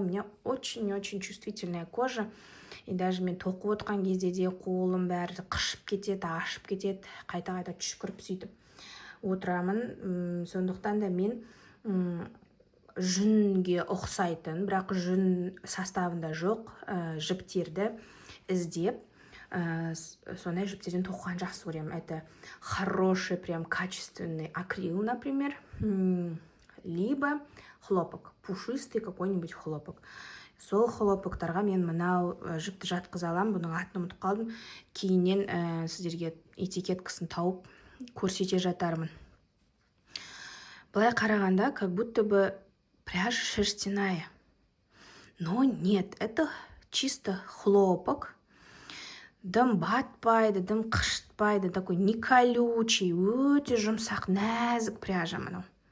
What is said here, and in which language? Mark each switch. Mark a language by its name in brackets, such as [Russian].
[Russian] У меня очень чувствительная кожа, и даже [Kazakh] мен тоқып отқан кезде де қолым бәрі қышып кетеді, ашып кетеді, қайта түшкіріп сөйтіп отырамын. Сондықтан да мен жүнге ұқсайтын, бірақ жүн составында жоқ жіптерді іздеп, сондай жіптерден тоқыған жақсы көремін. [Russian] Это хороший, прям качественный акрил, например, либо хлопок, пушистый какой-нибудь хлопок. [Kazakh] Сол хлопоктарға мен мынау жіпті жатқыза аламын. Бұның атын ұмытып қалдым. Кейіннен сіздерге этикеткасын тауып көрсете жатармын. Былай қарағанда, [Russian] как будто бы пряжа шерстяная. Но нет, это чисто хлопок. [Kazakh] Дым батпайды, дым қышытпайды, [Russian] такой не колючий, [Kazakh] өте жұмсақ, нәзік пряжа мынау.